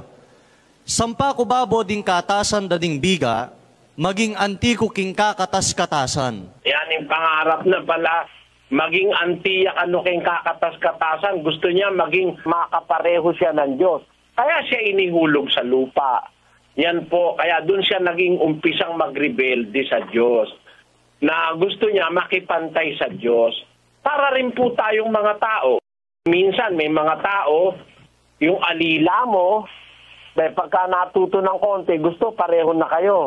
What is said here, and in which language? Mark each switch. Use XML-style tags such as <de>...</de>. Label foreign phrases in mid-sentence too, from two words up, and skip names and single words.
<pam>Sampa ko babo ding katasan dading biga, maging antiko king kakatas-katasan.</pam> <tl>Yan yung pangarap na pala, maging</tl> <pam>antiyak ano king kakatas-katasan,</pam> <tl>gusto niya maging makapareho siya ng Diyos. Kaya siya inihulog sa lupa. Yan po, kaya doon siya naging umpisang magrebelde sa Diyos. Na gusto niya makipantay sa Diyos. Para rin po tayong mga tao. Minsan may mga tao, yung alila mo, pagka natuto ng konti, gusto pareho na kayo.</tl>